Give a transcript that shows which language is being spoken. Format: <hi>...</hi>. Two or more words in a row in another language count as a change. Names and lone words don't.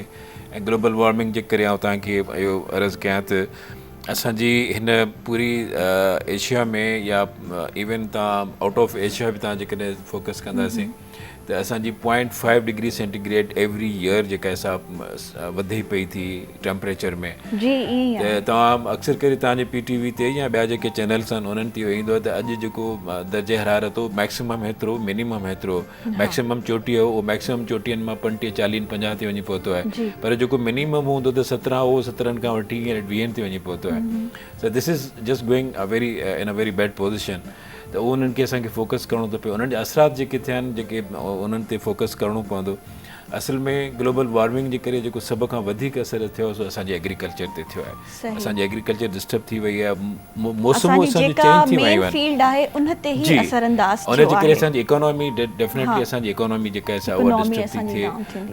<sd>ऐं</sd> <en>global warming</en> <sd>जे करे आउं तव्हांखे इहो अर्ज़ु कयां त असांजी हिन पूरी एशिया में या इवन तव्हां</sd> <en>out of Asia</en> <sd>बि तव्हां जेकॾहिं फोकस कंदासीं त असांजी</sd> <en>0.5 degree centigrade every year</en> <sd>जेका हिसाब वधे पई थी टेम्परेचर में। त तव्हां अक्सर करे तव्हांजे PTV ते या ॿिया जेके चैनल्स आहिनि उन्हनि ते इहो ईंदो आहे त अॼु जेको दर्जे हरारत हो मैक्सिमम हेतिरो, मिनिमम हेतिरो, मैक्सिमम चोटी हो उहो मैक्सिमम चोटियुनि मां 35, 40, 50 ते वञी पहुतो आहे, पर जेको मिनिमम हूंदो त 17 हो 17 खां वठी 20 ते वञी पहुतो आहे।</sd> <en>So this is just going in a very bad position.</en> <sd>त उहो उन्हनि खे असांखे फोकस करिणो थो पए, उन्हनि जा असरात जेके थिया आहिनि जेके उन्हनि ते फोकस करिणो पवंदो। असल में</sd> <en>global warming</en> <sd>जे करे जेको सभ खां वधीक असर थियो सो असांजे एग्रीकल्चर ते थियो आहे। असांजी एग्रीकल्चर डिस्टर्ब थी वई आहे, मौसमूं असांजी चेंज थी वियूं आहिनि, उनजे करे असांजी</sd> <en>economy definitely</en> <sd>असांजी इकोनॉमी जेका आहे उहा डिस्टर्ब थी थिए।</sd>